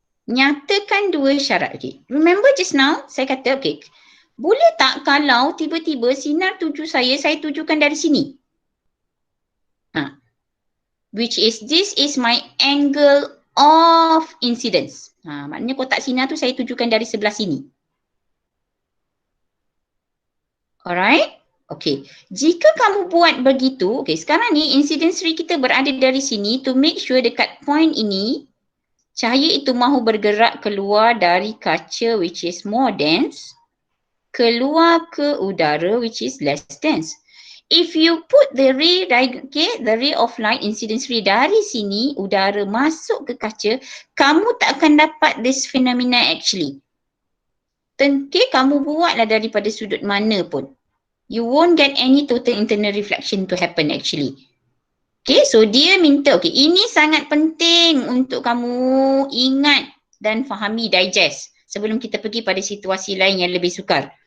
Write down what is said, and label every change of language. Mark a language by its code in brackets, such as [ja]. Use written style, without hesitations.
[ms] Nyatakan dua syarat. Okay. [en] Remember just now, [ms] saya kata, okay, boleh tak kalau tiba-tiba sinar tuju saya tujukan dari sini? [en] Which is, this is my angle of incidence. [ms] Maknanya kotak sinar tu saya tujukan dari sebelah sini. Alright? Okay. Jika kamu buat begitu, okay, sekarang ni incidence ray kita berada dari sini [en] to make sure [ms] dekat point ini, cahaya itu mahu bergerak keluar dari kaca [en] which is more dense, [ms] keluar ke udara [en] which is less dense. If you put the ray, okay, the ray of light incidence ray [ms] dari sini, udara masuk ke kaca, kamu tak akan dapat [en] this phenomena actually. [ms] Okay, kamu buatlah daripada sudut mana pun. [en] You won't get any total internal reflection to happen actually. [ms] Okay, so dia minta, okay, ini sangat penting untuk kamu ingat dan fahami, digest sebelum kita pergi pada situasi lain yang lebih sukar.